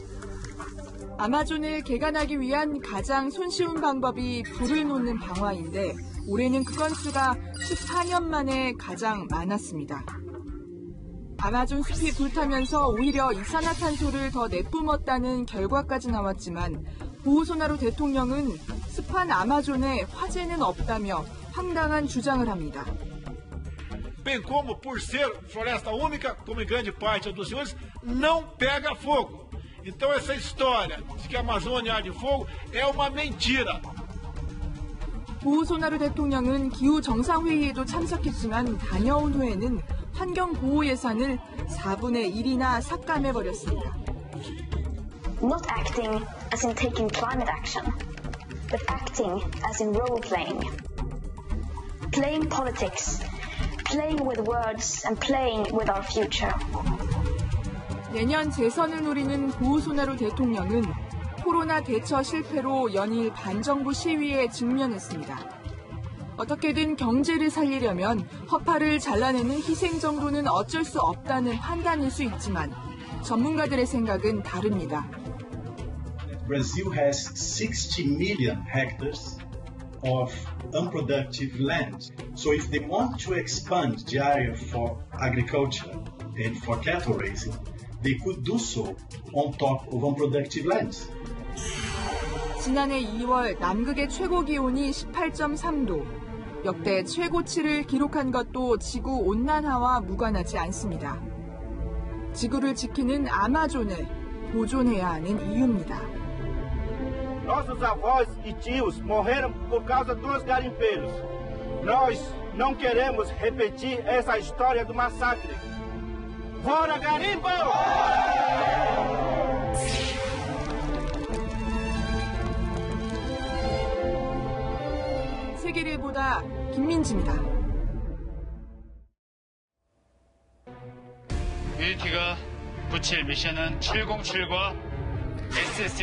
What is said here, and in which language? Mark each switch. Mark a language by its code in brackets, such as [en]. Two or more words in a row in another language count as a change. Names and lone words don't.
[ko] 아마존을 개간하기 위한 가장 손쉬운 방법이 불을 놓는 방화인데 올해는 그 건수가 14년 만에 가장 많았습니다. 아마존 숲이 불타면서 오히려 이산화탄소를 더 내뿜었다는 결과까지 나왔지만 보우소나루 대통령은 습한 아마존에 화재는 없다며 황당한 주장을 합니다. [pt] Bem como por ser floresta úmica, como em grande parte dos senhores, não pega fogo. Então essa história de que a Amazônia arde fogo é uma mentira. [ko] 보우소나루 대통령은 기후 정상회의에도 참석했지만 다녀온 후에는 환경보호 예산을 4분의 1이나 삭감해버렸습니다. [en] Not acting as in taking climate action, but acting as in role-playing. Playing politics, playing with words and playing with our future. [ko] 내년 재선을 노리는 보우소나루 대통령은 코로나 대처 실패로 연일 반정부 시위에 직면했습니다. 어떻게든 경제를 살리려면 허파를 잘라내는 희생 정도는 어쩔 수 없다는 판단일 수 있지만 전문가들의 생각은 다릅니다. [en] Brazil has 60 million hectares of unproductive land. So if they want to expand the area for agriculture and for cattle raising, they could do so on top of unproductive lands. [ko] 지난해 2월 남극의 최고 기온이 18.3도, 역대 최고치를 기록한 것도 지구 온난화와 무관하지 않습니다. 지구를 지키는 아마존을 보존해야 하는 이유입니다. [pt] Nossos avós e tios morreram por causa dos garimpeiros. Nós não queremos repetir essa história do massacre. Fora garimpo! [ko] 세계를 보다 김민지입니다. 뮤니티가 붙일 미션은 707과 SSU.